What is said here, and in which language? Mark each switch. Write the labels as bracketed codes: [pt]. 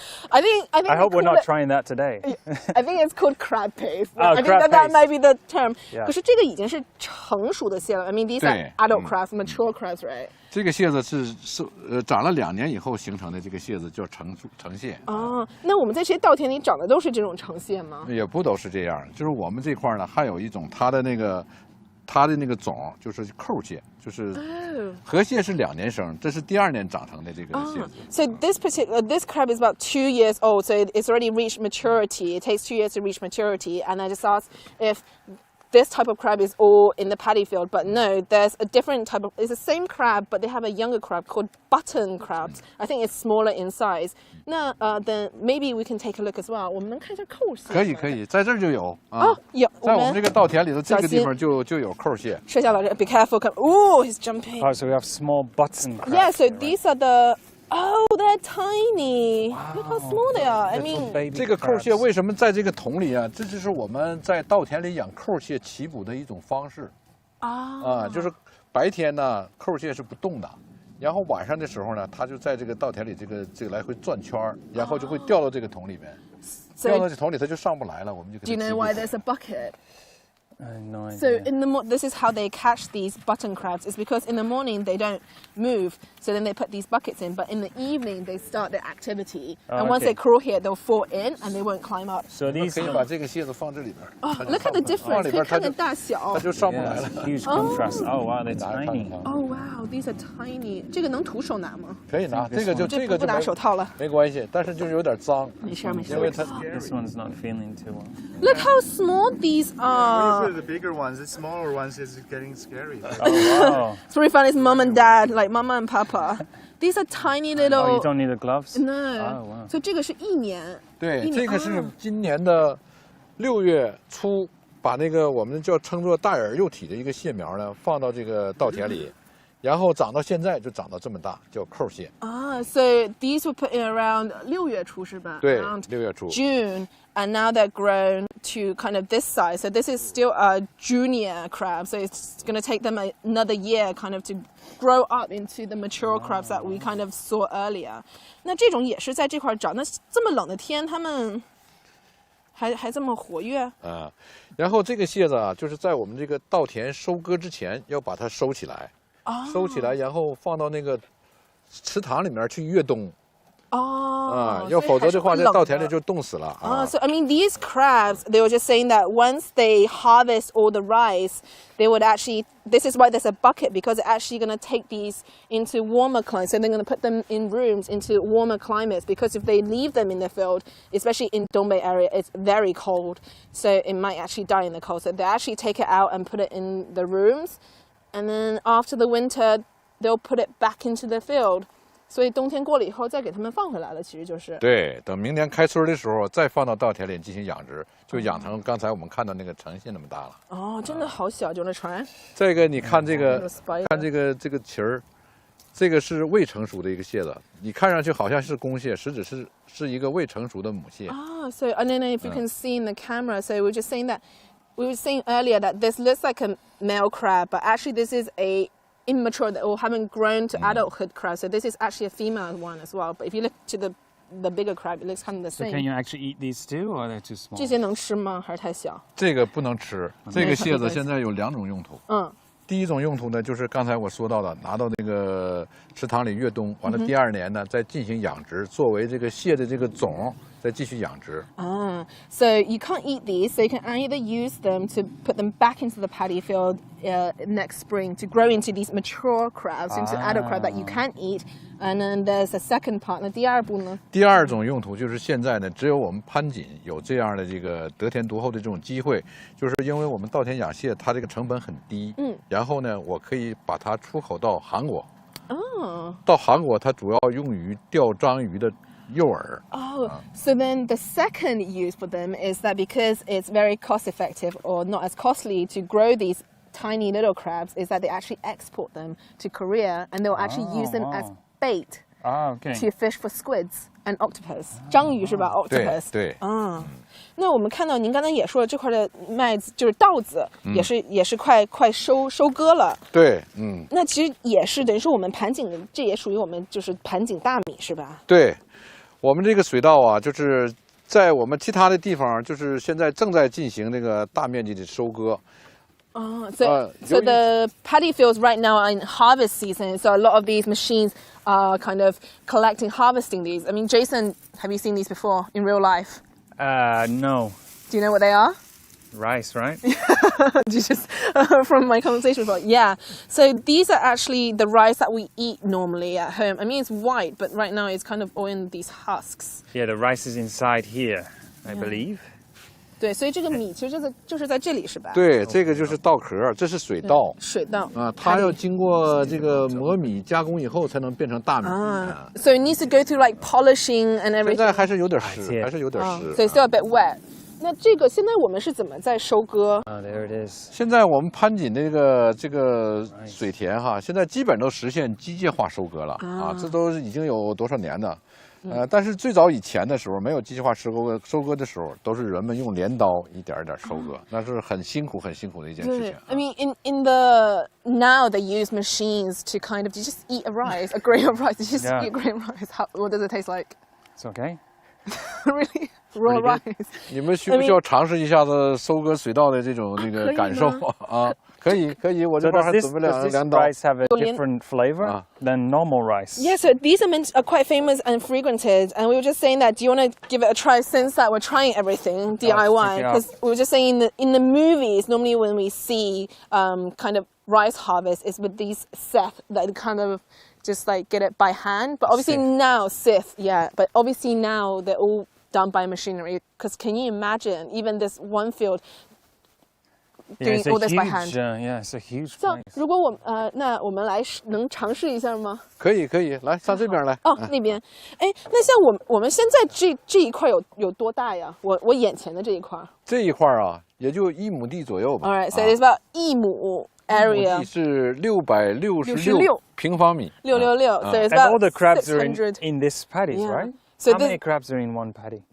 [en] I think I hope we're not trying that today. I think it's called crab paste. Oh, I think crab paste. might be the term. Yeah. [zh] 可是这个已经是成熟的蟹了。 [en] I mean, these are adult crabs, mature crabs, right? [zh] 这个蟹子是长了2年以后形成的，这个蟹子叫成蟹。哦，那我们在这些稻田里长的都是这种成蟹吗？也不都是这样，就是我们这块呢，还有一种它的那个种就是扣蟹，就是河蟹是2年生，这是第2年长成的这个蟹子。 [en] So this crab is about 2 years old, so it's already reached maturity. It takes 2 years to reach maturity, and I just asked if this type of crab is all in the paddy field, but no, there's a different type of, it's the same crab, but they have a younger crab called button crabs. I think it's smaller in size. 那then maybe we can take a look as well. [zh] 我们能看一下扣蟹？可以，在这儿就有啊。有，在我们这个稻田里头，这个地方就有扣蟹。摄下来 [en] be careful. Oh, he's jumping. Oh, so we have small button crabs. Yeah, so here, these are the. Oh, they're tiny. Look how small they are. I mean, [zh] 这个扣蟹为什么在这个桶里啊？这就是我们在稻田里养扣蟹起捕的一种方式。就是白天呢，扣蟹是不动的，然后晚上的时候呢，它就在这个稻田里这个来回转圈儿，然后就会掉到这个桶里面。掉到这桶里，它就上不来了，我们就给它 [en] do you know why there's a bucket? I have no idea. So this is how they catch these button crabs. Is because in the morning they don't move, so then they put these buckets in. But in the evening they start their activity, and once they crawl here, they'll fall in and they won't climb up. So these [zh] 可以把这个蟹子放这里边。 [en] Look at the difference. [zh] 里边它就大小。它就上不来了。 [en] huge contrast. Oh wow, they're tiny. Oh wow, these are tiny. [zh] 这个能徒手拿吗？可以拿，这个就不拿手套了。没关系，但是就是有点脏。没事。因为它 [en] This one's not feeling too well. Look how small these are. These are the bigger ones. The smaller ones is getting scary. Oh wow. It's really fun. It's mom and dad, like mama and papa. These are tiny little. Oh, you don't need the gloves? No. Oh wow. [zh] 所以这个是1年。对，这个是今年的6月初，把那个我们称作大眼幼体的一个蟹苗呢，放到这个稻田里，然后长到现在就长到这么大，叫扣蟹。 [en] So these were put in around [zh] 6月初是吧？对 [en] ，around [zh] 6月初。 [en] June, and now they're grown to kind of this size. So this is still a junior crab. So it's going to take them another year, kind of to grow up into the mature crabs that we kind of saw earlier. [zh] 那这种也是在这块长。那这么冷的天，它们还这么活跃？然后这个蟹子啊，就是在我们这个稻田收割之前，要把它收起来。收起来，然后放到那个池塘里面去越冬。要否则的话，这稻田里就冻死了。 [en] So I mean, these crabs, they were just saying that once they harvest all the rice, they would actually. This is why there's a bucket, because it's actually going to take these into warmer climates. So they're going to put them in rooms into warmer climates, because if they leave them in the field, especially in Dongbei area, it's very cold. So it might actually die in the cold. So they actually take it out and put it in the rooms. And then after the winter, they'll put it back into the field. [zh] 所以冬天过了以后再给它们放回来了，其实就是。对，等明年开春的时候再放到稻田里进行养殖，就养成刚才我们看到那个成蟹那么大了。真的好小，就那船。这个你看这个，看这个鳍儿，这个是未成熟的一个蟹子，你看上去好像是公蟹，实质是一个未成熟的母蟹。 [en] So I don't know if you can see in the camera. So we were just saying that we were saying earlier that this looks like a male crab, but actually this is a immature or haven't grown to adulthood crab. So this is actually a female one as well. But if you look to the bigger crab, it looks kind of the So same. can you actually eat these too, or they're too small? [zh] 这些能吃吗？还是太小？这个不能吃，这个蟹子现在有2种用途。第一种用途呢，就是刚才我说到的，拿到那个池塘里越冬，完了第2年呢，再进行养殖，作为这个蟹的这个种，再继续养殖。 [en] So you can't eat these, so you can either use them to put them back into the paddy field next spring to grow into these mature crabs, into adult crab that you can eat. And then there's a second part. [zh] 那第二步呢？第2种用途就是现在呢，只有我们潘锦有这样的这个得天独厚的这种机会，就是因为我们稻田养蟹，它这个成本很低，然后呢，我可以把它出口到韩国。到韩国它主要用于钓章鱼的诱饵。 [en] So then the second use for them is that because it's very cost effective or not as costly to grow these tiny little crabs, is that they actually export them to Korea and they'll actually use them as bait to fish for squids and octopus. [zh] 章鱼是吧 ？Octopus. 对。那我们看到您刚才也说了，这块的麦子就是稻子，也是快收割了。对，那其实也是等于说我们盘锦，这也属于我们就是盘锦大米是吧？对，我们这个水稻啊，就是在我们其他的地方，就是现在正在进行这个大面积的收割。 [en] So the paddy fields right now are in harvest season. So a lot of these machines are kind of collecting, harvesting these. I mean, Jason, have you seen these before in real life? No. Do you know what they are? Rice, right? Just from my conversation before. Yeah. So these are actually the rice that we eat normally at home. I mean, it's white, but right now it's kind of all in these husks. Yeah, the rice is inside here, I believe. [zh] 对，所以这个米其实就是在这里是吧？对，这个就是稻壳，这是水稻。水稻啊，它要经过这个磨米加工以后，才能变成大米。 [en] So it needs to go through like polishing and everything. [zh] 现在还是有点湿，还是有点湿。 [en] So it's still a bit wet. [zh] 那这个现在我们是怎么在收割 [en] ？There it is. [zh] 现在我们潘锦的这个水田哈，现在基本都实现机械化收割了啊，这都已经有多少年了。但是最早以前的时候，没有机械化收割的时候，都是人们用镰刀一点一点收割，那是很辛苦的一件事情。 [en] I mean, in the now they use machines to kind of you just eat a rice, a grain of rice. You just eat a grain of rice. What does it taste like? It's okay. Really? Raw rice. [zh] 你们需不需要尝试一下子收割水稻的这种那个感受啊？可以，我这边还准备2刀。 [en] Does this rice have a different flavor than normal rice? Yeah, so these are quite famous and frequented, and we were just saying that. Do you want to give it a try? Since that we're trying everything DIY, because we were just saying that in the movies, normally when we see kind of rice harvest, is with these scythe that kind of just like get it by hand. But obviously now scythe, but obviously now they're all done by machinery. Because can you imagine even this one field doing all this by hand? Yeah, it's a huge place. [zh] 如果那我们来能尝试一下吗？可以，来上这边来。那边，那像我们现在这一块有多大呀？我眼前的这一块。这一块啊，也就1亩地左右吧。 [en] All right, so it's about 1亩 area. [zh] 地是666平方米。 [en] 666. So it's about all the crabs are $600. in this paddy, right? So how many crabs are in one paddy?